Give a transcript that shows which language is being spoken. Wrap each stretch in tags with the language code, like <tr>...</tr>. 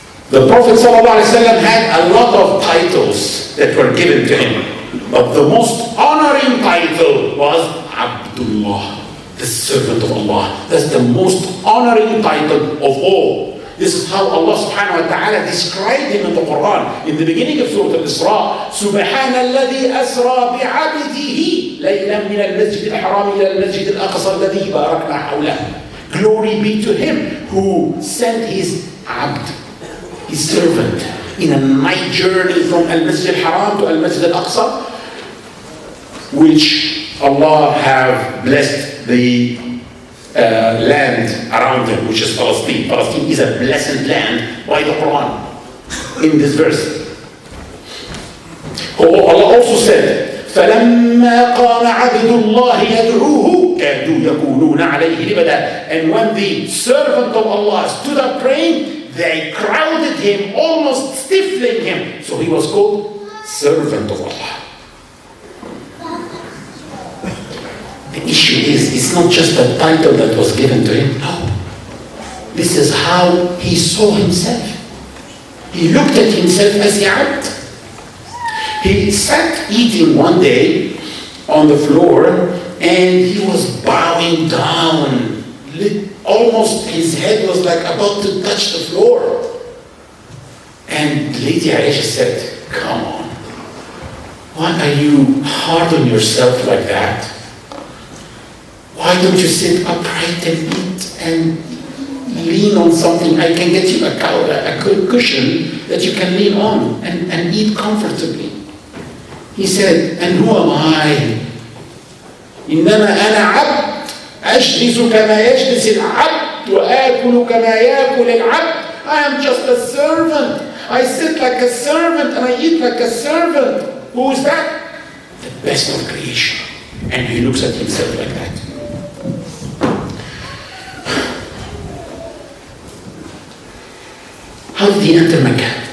<en>The Prophet ﷺ had a lot of titles that were given to him, but the most honoring title was Abdullah, the servant of Allah. That's the most honoring title of all. This is how Allah subhanahu wa ta'ala described him in the Quran. In the beginning of Surah Al-Isra,</en> <ar>سبحان الذي أسرى بعبده ليلا من المسجد الحرام إلى المسجد الأقصى الذي باركنا حوله.</ar> <en>Glory be to him who sent his abd, his servant, in a night journey from Al-Masjid al-Haram to Al-Masjid al-Aqsa, which Allah have blessed the land around them, which is Palestine. Palestine is a blessed land by the Quran in this verse. Allah also said,</en> <ar>فَلَمَّا قَامَ عَبْدُ اللَّهِ يَدْعُوهُ كَادُوا يَكُونُونَ عَلَيْهِ لِبَدًا.</ar> <en>And when the servant of Allah stood up praying, they crowded him, almost stifling him. So he was called servant of Allah. The issue is, it's not just a title that was given to him. No. This is how he saw himself. He looked at himself as a abd. He sat eating one day on the floor and he was bowing down. Almost his head was like about to touch the floor. And Lady Aisha said, come on. Why are you hard on yourself like that? Why don't you sit upright and eat and lean on something? I can get you a good cushion that you can lean on and eat comfortably. He said, and who am I?</en> <ar>إنما أنا عبد أجلس كما يجلس العبد وآكل كما يأكل العبد.</ar> <en>I am just a servant. I sit like a servant and I eat like a servant. Who is that? The best of creation. And he looks at himself like that. How did he enter Mecca?</en>